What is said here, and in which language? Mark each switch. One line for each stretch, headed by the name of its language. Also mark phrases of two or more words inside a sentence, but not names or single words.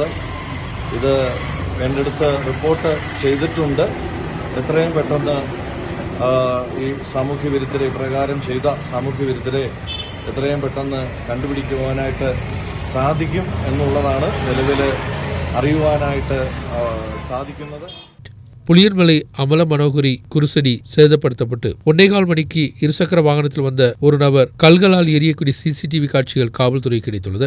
Malayalam: ഇത് എൻ്റെ അടുത്ത് റിപ്പോർട്ട് ചെയ്തിട്ടുണ്ട്. എത്രയും പെട്ടെന്ന് ഈ സാമൂഹ്യ വിരുദ്ധരെ, ഇപ്രകാരം ചെയ്ത സാമൂഹ്യ വിരുദ്ധരെ എത്രയും പെട്ടെന്ന് കണ്ടുപിടിക്കുവാനായിട്ട് സാധിക്കും എന്നുള്ളതാണ് നിലവിൽ അറിയുവാനായിട്ട് സാധിക്കുന്നത്.
Tamil: புளியன்மலை அமல மனோகரி குருசடி சேதப்படுத்தப்பட்டு 1.25 மணிக்கு இருசக்கர வாகனத்தில் வந்த ஒரு நபர் கல்களால் எரியக்கூடிய சிசிடிவி காட்சிகள் காவல்துறை கிடைத்துள்ளது.